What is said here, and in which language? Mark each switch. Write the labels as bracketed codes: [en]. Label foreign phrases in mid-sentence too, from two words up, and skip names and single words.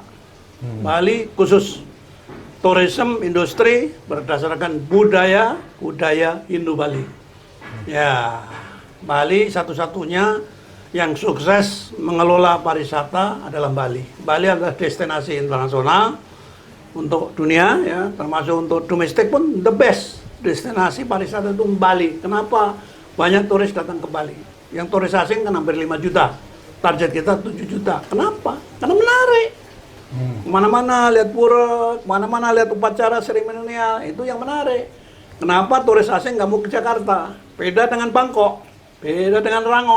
[id] Bali khusus tourism industri berdasarkan budaya Hindu Bali. Ya, Bali satu-satunya yang sukses mengelola pariwisata adalah Bali. Bali adalah destinasi internasional untuk dunia, ya, termasuk untuk domestik pun [en] the best [id] destinasi pariwisata itu Bali. Kenapa banyak turis datang ke Bali? Yang turis asing kan hampir 5 juta. Target kita 7 juta. Kenapa? Karena menarik. Kemana-mana lihat pura, kemana-mana lihat upacara seremonial, itu yang menarik. Kenapa turis asing nggak mau ke Jakarta? Beda dengan Bangkok, beda dengan Rangon.